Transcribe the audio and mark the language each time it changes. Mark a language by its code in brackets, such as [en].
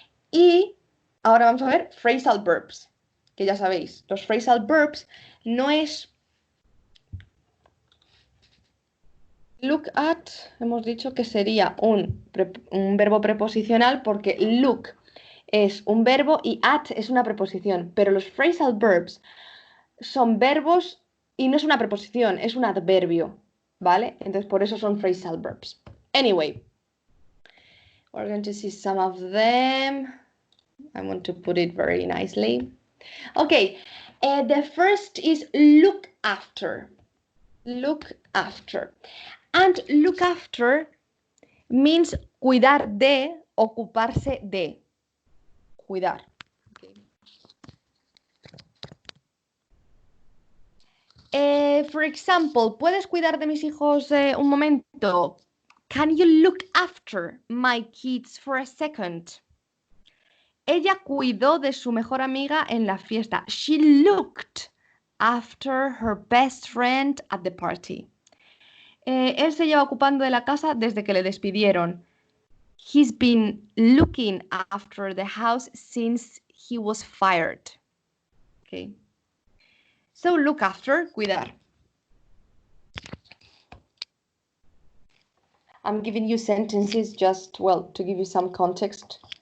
[es] Y ahora vamos a ver phrasal verbs, que ya sabéis, los phrasal verbs no es look at, hemos dicho que sería un verbo preposicional porque look es un verbo y at es una preposición, pero los phrasal verbs son verbos y no es una preposición, es un adverbio, ¿vale? Entonces por eso son phrasal verbs. [en] Anyway, we're going to see some of them. I want to put it very nicely. Okay, the first is look after. Look after. And look after means [es] cuidar de, ocuparse de. Cuidar. [en] Okay. For example, [es] ¿puedes cuidar de mis hijos un momento? [en] Can you look after my kids for a second? [es] Ella cuidó de su mejor amiga en la fiesta. [en] She looked after her best friend at the party. [es] Él se lleva ocupando de la casa desde que le despidieron. [en] He's been looking after the house since he was fired. Okay. So look after, [es] cuidar. [en] I'm giving you sentences just, well, to give you some context.